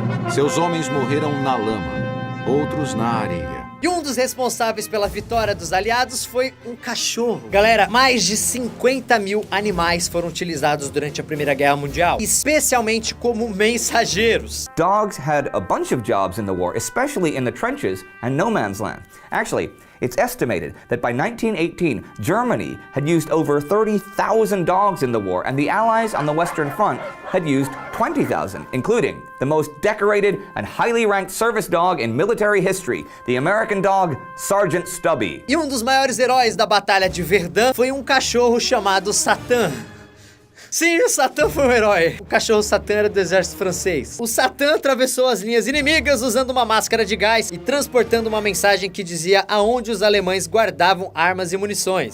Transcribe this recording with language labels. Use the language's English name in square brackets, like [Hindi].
[Portuguese] Seus homens morreram na lama, outros na areia. E um dos responsáveis pela vitória dos aliados foi um cachorro. Galera, mais de 50 mil animais foram utilizados durante a Primeira Guerra Mundial, especialmente como mensageiros. [English] Dogs had a bunch of jobs in the war, especially in the trenches and no man's land. Actually, it's estimated that by 1918, Germany had used over 30,000 dogs in the war, and the Allies on the Western Front had used 20,000, including the most decorated and highly ranked service dog in military history, the American dog, Sergeant Stubby. [Portuguese] E um dos maiores heróis da Batalha de Verdun foi um cachorro chamado Satan. Sim, o Satan foi um herói. O cachorro Satan era do exército francês. O Satan atravessou as linhas inimigas usando uma máscara de gás e transportando uma mensagem que dizia aonde os alemães guardavam armas e munições.